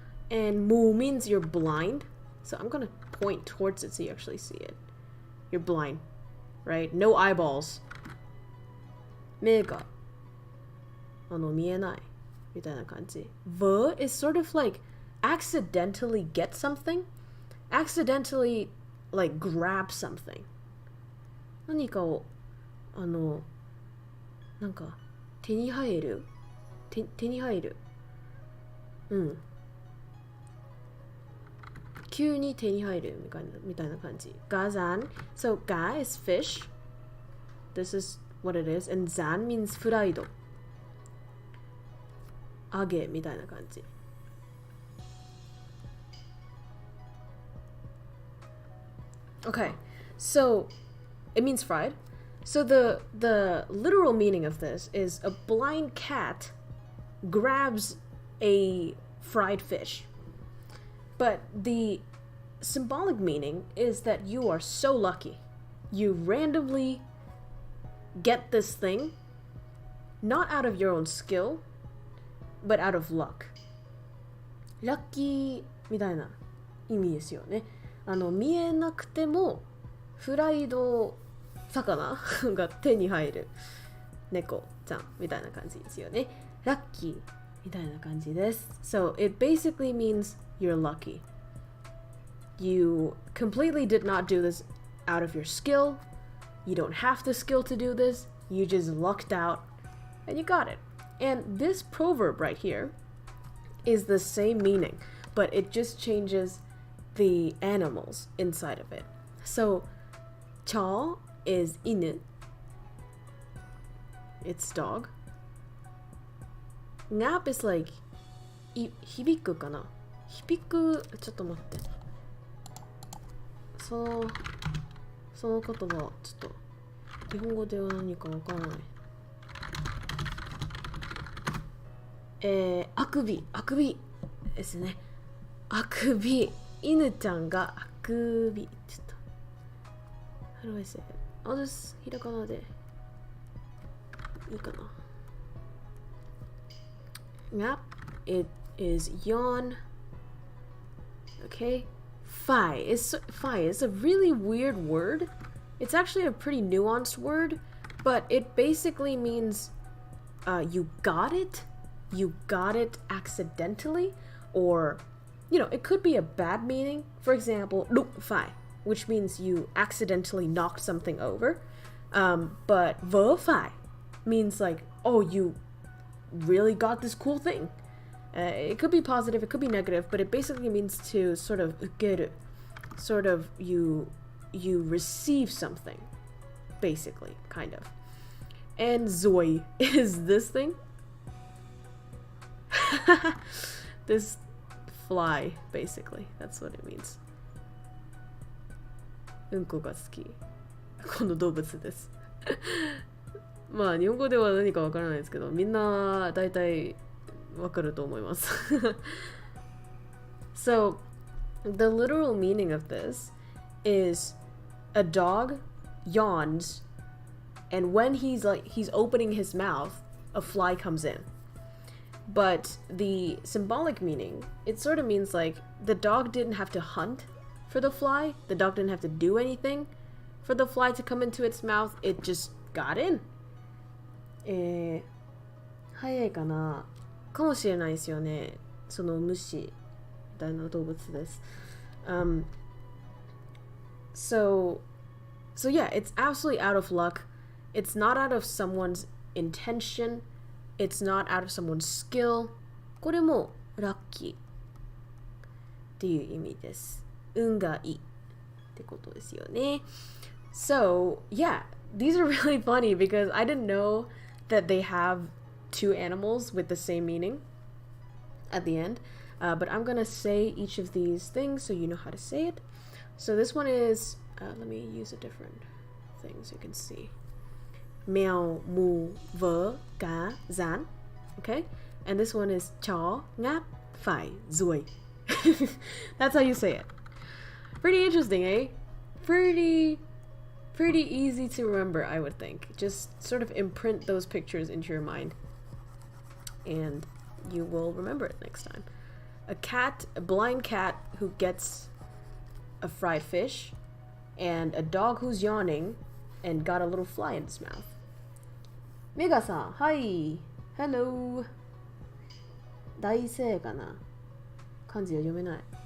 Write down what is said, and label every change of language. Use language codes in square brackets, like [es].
[en] And mu means you're blind. So I'm gonna point towards it so you actually see it. You're blind, right? No eyeballs. [ja] 目が見えないみたいな感じ。 [en] Ver is sort of like accidentally get something. Accidentally like grab something. [ja] 何かをなんか手に入る手に入る急に手に入るみたいな感じ。 [en] ガザン So ga is fish. This is what it is. And zan means フライド。 [ja] 揚げみたいな感じ。 [en] Okay, so it means fried. So the literal meaning of this is a blind cat grabs a fried fish. But the symbolic meaning is that you are so lucky. You randomly get this thing, not out of your own skill, but out of luck. [ja] Lucky みたいな意味ですよね。見えなくてもフライド魚が手に入る猫ちゃんみたいな感じですよね。ラッキーみたいな感じです。 [en] So it basically means you're lucky. You completely did not do this out of your skill. You don't have the skill to do this. You just lucked out and you got it. And this proverb right here is the same meaning, but it just changes the animals inside of it. So, cha is inu. It's dog. Ngap is like hibiku kana. [ja] Hibiku, ちょっと待って。その言葉ちょっと日本語では何かわからない。あくびですね。あくび。犬ちゃんがあくび。ちょっと。 [en] How do I say it? I'll just [ja] ひらがなでいいかな。Ngap. [en] It is yawn. Okay. Fi is a really weird word. It's actually a pretty nuanced word, but it basically means you got it accidentally, or it could be a bad meaning. For example, ลูก fi which means you accidentally knocked something over. But vỡ phải means like, oh, you really got this cool thing. It could be positive, it could be negative, but it basically means to sort of get, sort of you receive something, basically, kind of. And zoi is this thing. This fly, basically. That's what it means. [ja] うんこが好き。この動物です。まあ日本語では何かわからないですけど、みんな大体わかると思います。 [en] So, the literal meaning of this is a dog yawns, and when he's opening his mouth, a fly comes in. But the symbolic meaning, it sort of means like the dog didn't have to hunt for the fly. The dog didn't have to do anything for the fly to come into its mouth. It just got in. [ja] 早いかなかもしれないですよね。その虫みたいな動物です。 [en] So yeah, it's absolutely out of luck. It's not out of someone's intention. It's not out of someone's skill. [ja] これもラッキーっていう意味です。運がいいってことですよね。 [en] So yeah, these are really funny because I didn't know that they have two animals with the same meaning at the end. But I'm gonna say each of these things so you know how to say it. So this one is, let me use a different thing so you can see. [vi] Mèo, mù, vớ, cá, rán. Okay? [en] And this one is [vi] chó, ngáp, phải, ruồi. [en] That's how you say it. Pretty interesting, eh? Pretty easy to remember, I would think. Just sort of imprint those pictures into your mind. And you will remember it next time. A blind cat who gets a fried fish, and a dog who's yawning and got a little fly in his mouth. Mega-san, hi! Hello! [ja] 大正かな漢字は読めない。